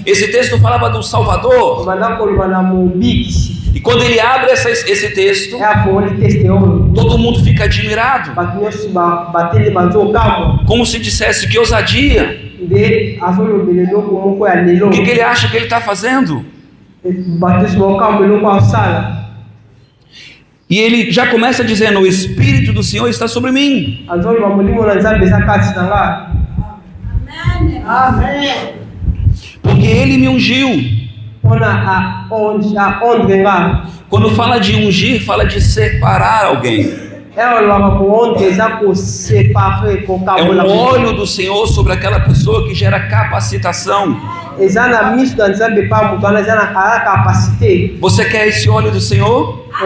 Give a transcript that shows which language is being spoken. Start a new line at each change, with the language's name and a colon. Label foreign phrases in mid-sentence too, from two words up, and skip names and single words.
Portuguese: Esse texto falava do Salvador.
Lingala: Ebanda koloba na mobikisi.
Portuguese: E quando ele abre esse texto,
Lingala: E afongoli teste oyo.
Portuguese: todo mundo fica admirado,
Lingala: Bato nyonso bateli bazokamwa.
Portuguese: como se dissesse que ousadia.
Lingala: nde azolobela eloko moko ya lelo.
Portuguese: O que ele acha que ele está fazendo?
Lingala: Bato bokambo eloko asala.
Portuguese: E ele já começa dizendo: o Espírito do Senhor está sobre mim.
Lingala: Azoloba molimo na Nzambe eza kati na nga.
Portuguese: Amém. Porque ele me ungiu.
Lingala: Mpona aondre nga.
Portuguese: Quando fala de ungir, fala de separar alguém. É um óleo do Senhor sobre aquela pessoa que gera capacitação. Você quer esse óleo do Senhor?